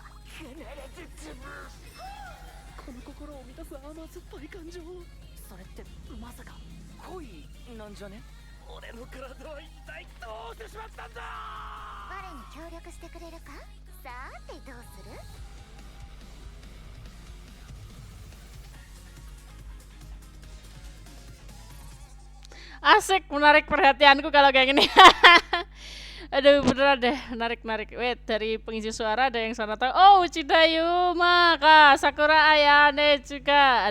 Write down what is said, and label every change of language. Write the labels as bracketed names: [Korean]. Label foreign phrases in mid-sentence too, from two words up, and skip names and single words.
[Japanese] 必ず潰す。この心を満たす甘酸っぱい感情。それってまさか恋なんじゃね。俺の体は一体どうしてしまったんだ。我に協力してくれるか。さてどうする。 [Indonesian] Asik, menarik perhatianku kalau kayak gini. Aduh, beneran deh, menarik. Wait, dari pengisi suara ada yang sana tahu. Oh, Uchida Yuma, Kak Sakura Ayane juga.